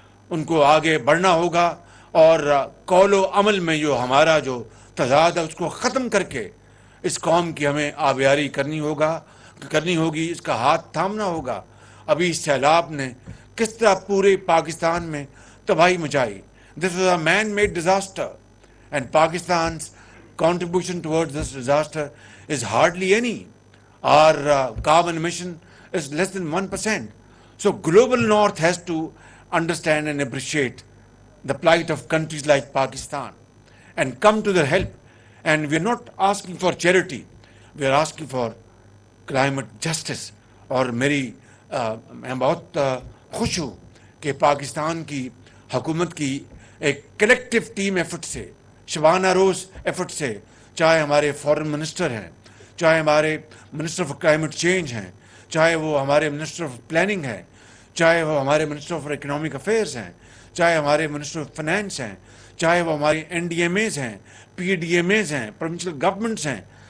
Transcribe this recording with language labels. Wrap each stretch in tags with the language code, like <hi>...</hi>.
<ur>ان کو آگے بڑھنا ہوگا, اور قول و عمل میں جو ہمارا جو تضاد ہے اس کو ختم کر کے اس قوم کی ہمیں آبیاری کرنی ہوگی, اس کا ہاتھ تھامنا ہوگا. ابھی اس سیلاب نے کس طرح پورے پاکستان میں تباہی مچائی.</ur> <en>This was a man-made disaster, and Pakistan's contribution towards this disaster is hardly any. Our carbon emission is less than 1%. So global north has to understand and appreciate the plight of countries like Pakistan and come to their help. And we are not asking for charity, we are asking for climate justice.</en> <ur>اور میں بہت خوش ہوں کہ پاکستان کی حکومت کی ایک کلیکٹیو ٹیم ایفرٹ سے, شبانہ روز ایفرٹ سے, چاہے ہمارے فارن منسٹر ہیں, چاہے ہمارے منسٹر آف کلائمیٹ چینج ہیں, چاہے وہ ہمارے منسٹر آف پلاننگ ہیں, چاہے وہ ہمارے منسٹر آف اکنامک افیئرس ہیں, چاہے ہمارے منسٹر آف فنانس ہیں, چاہے وہ ہماری NDMAs ہیں, PDMAs ہیں, پروونشل گورنمنٹس ہیں,</ur>